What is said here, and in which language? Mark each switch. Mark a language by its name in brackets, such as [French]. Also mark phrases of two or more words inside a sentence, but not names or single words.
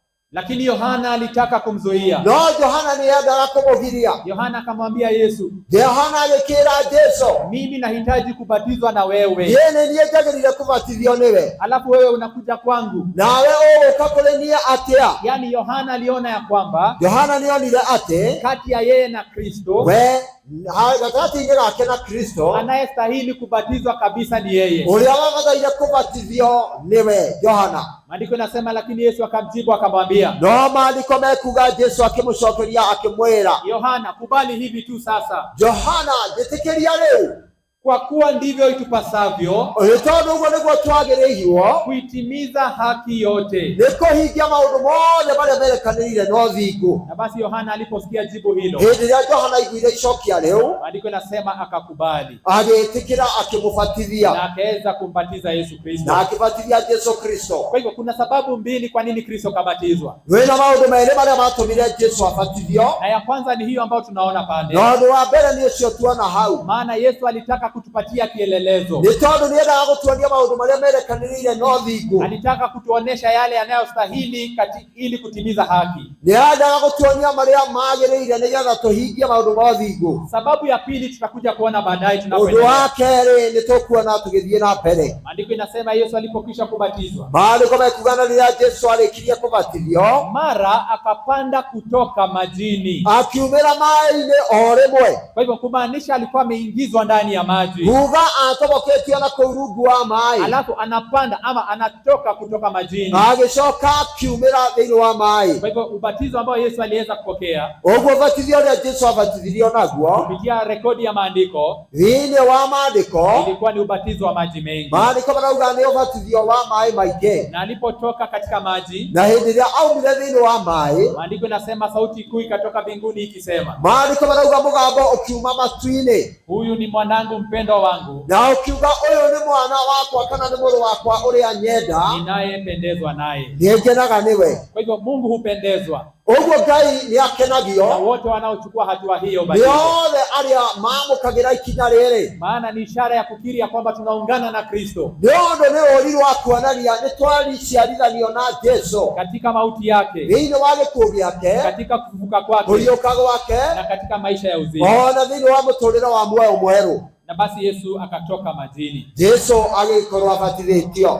[Swahili] Lakini Yohana alitaka kumzuia. [Kikuyu] No Yohana niendaga kumugiria. [Swahili] Yohana akamwambia Yesu, [Kikuyu] Yohana agikira Yesu, [Swahili] mimi nahitaji kubatizwa na wewe. [Kikuyu] Yeye niendaga kubatithio niwe. [Swahili] Alafu wewe unakuja kwangu. [Kikuyu] Nawe ukakolenia atia. [Swahili] Yani Yohana aliona ya kwamba [Kikuyu] Yohana nionire ate [Swahili] kati ya yeye na Kristo, [Kikuyu] we gatagatĩ-inĩ gake na Kristo, [Swahili] anayestahili kubatizwa kabisa ni yeye. [Kikuyu] Ũrĩa wagataire kubatithio niwe Yohana. [Swahili] Maandiko inasema, lakini Yesu akamjibu akamwambia. [Kikuyu] No maandiko mekuga Yesu akĩmũcokeria akĩmwĩra, [Swahili] Yohana, kubali hivi tu sasa. [Kikuyu] Yohana, njĩtĩkĩria rĩu, [Swahili] kwa kuwa ndivyo itupasavyo [Kikuyu] tondũ ũguo nĩguo twagĩrĩirwo [Swahili] kuitimiza haki yote, [Kikuyu] nĩ kũhingia maũndũ mothe marĩa merekanĩire na ũthingu. [Swahili] Na basi Yohana aliposikia jibu hilo, [Kikuyu] hĩndĩ ĩrĩa Yohana aiguire icokia rĩu, [Swahili] maandiko inasema akakubali, [Kikuyu] agĩtĩkĩra akĩmũbatithia, [Swahili] na akaweza kumbatiza Yesu Kristo, [Kikuyu] na akĩbatithia Yesu Kristo. [Swahili] Kwa hivyo kuna sababu mbili kwa nini Kristo kabatizwa. [Kikuyu] Wĩna maũndũ merĩ marĩa matũmire Yesu abatithio, [Swahili] na ya kwanza ni hiyo ambayo tunaona pale. [Kikuyu] Na ũndũ wa mbere nĩ ũcio tuona hau, [Swahili] maana Yesu alitaka kutupatia kielelezo. [Kikuyu] Nĩ tondũ nĩendaga gũtuonia maũndũ marĩa merekanĩire na ũthingu. [Swahili] Alitaka kutuonesha yale yanayostahili ili kutimiza haki. [Kikuyu] Nĩendaga gũtuonia marĩa magĩrĩire nĩgetha tũhingie maũndũ ma ũthingu. [Swahili] Sababu ya pili tutakuja kuona baadaye tunapoendelea. [Kikuyu] Ũndũ wa kerĩ nĩ tũkuona tũgĩthiĩ na mbere. [Swahili] Maandiko inasema Yesu alipokwisha kubatizwa, [Kikuyu] maandiko mekugana rĩrĩa Yesu arĩkirie kũbatithio, [Swahili] mara akapanda kutoka majini, [Kikuyu] akiumĩra maĩ-inĩ o rĩmwe. [Swahili] Kwa hivyo kumaanisha alikuwa ameingizwa ndani ya maji. [Kikuyu] Atoboketio na kũu rungu wa maĩ, [Swahili] alafu anapanda ama anatoka kutoka majini, [Kikuyu] agĩcoka akiumĩra thĩinĩ wa maĩ. [Swahili] Kwa hivyo ubatizo ambao Yesu aliweza kupokea, [Kikuyu] ũguo ũbatithio ũrĩa Yesu abatithirio naguo, [Swahili] kupitia rekodi ya maandiko, [Kikuyu] thĩinĩ wa maandiko, [Swahili] ilikuwa ni ubatizo wa maji mengi. [Kikuyu] Maandiko marauga nĩ ũbatithio wa maĩ maingĩ. [Swahili] Na alipotoka katika maji, [Kikuyu] na hĩndĩ ĩrĩa aumire thĩinĩ wa maĩ, [Swahili] maandiko inasema sauti kuu ikatoka mbinguni ikisema, [Kikuyu] maandiko marauga mũgambo ũkiuma matu-inĩ, [Swahili] huyu ni mwanangu mpendwa wangu, [Kikuyu] na ukiuga ũyũ nĩ mwana wakwa kana nĩ mũrũ wakwa ũrĩa nyenda, [Swahili] ninayependezwa naye. [Kikuyu] nĩngenaga nĩwe. [Swahili] Kwa hivyo Mungu hupendezwa, [Kikuyu] ũguo Ngai nĩ akenagio [Swahili] na wote wanaochukua hatua hiyo [Kikuyu] nĩ othe arĩa mamũkagĩra ikinya rĩrĩ, [Swahili] maana ni ishara ya kukiri ya kwamba tunaungana na Kristo, [Kikuyu] nĩ ũndũ nĩ ũri wa kuonania nĩ twariciarithanio na Jesu [Swahili] katika mauti yake, [Kikuyu] thĩinĩ wa gĩkuũ gĩake, [Swahili] katika kufufuka kwake, [Kikuyu] kũriũka gwake, [Swahili] na katika maisha ya uzima, [Kikuyu] ona thĩinĩ wa mũtũũrĩre wa muoyo mwerũ. [Swahili] Na basi Yesu akatoka majini. [Kikuyu] Yesu agĩkorwo abatithĩtio.